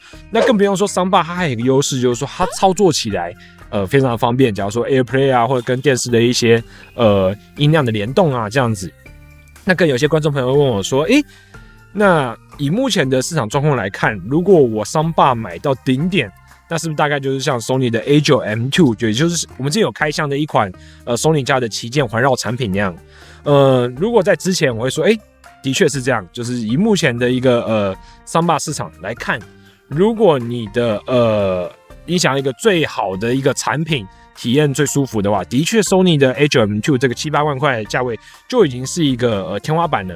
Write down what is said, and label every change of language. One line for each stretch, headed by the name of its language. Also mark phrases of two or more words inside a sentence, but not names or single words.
Chinese: 那更不用說Soundbar它還有一個優勢，就是說它操作起來非常的方便，假如說 AirPlay 啊，或者跟電視的一些音量的聯動啊這樣子。那跟有些觀眾朋友問我說，那以目前的市場狀況來看，如果我Soundbar買到頂點，那是不是大概就是像 Sony 的 A9M2， 也就是我们之前有開箱的一款 Sony 家的旗艦環繞產品那樣。如果在之前我會說，的確是這樣，就是以目前的一個Soundbar市場來看，如果你的你想要一個最好的一個產品，體驗最舒服的話，的確 Sony 的 A9M2 這個7-8萬塊的價位就已經是一個天花板了。